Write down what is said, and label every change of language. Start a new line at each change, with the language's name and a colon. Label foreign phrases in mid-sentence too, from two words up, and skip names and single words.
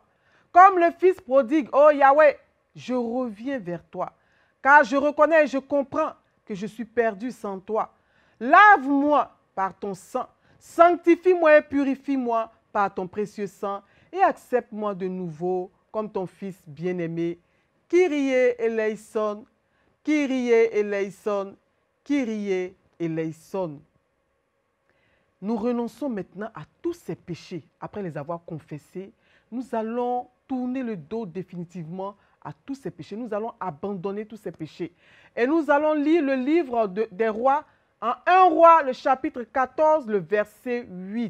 French: Comme le fils prodigue, ô Yahweh, je reviens vers toi, car je reconnais et je comprends que je suis perdu sans toi. Lave-moi par ton sang, sanctifie-moi et purifie-moi par ton précieux sang, et accepte-moi de nouveau comme ton fils bien-aimé.
Greek: Kyrie eleison, Kyrie eleison, Kyrie eleison.
French: Nous renonçons maintenant à tous ces péchés. Après les avoir confessés, nous allons tourner le dos définitivement à tous ces péchés. Nous allons abandonner tous ces péchés. Et nous allons lire le livre des rois, en 1 roi, le chapitre 14, le verset 8.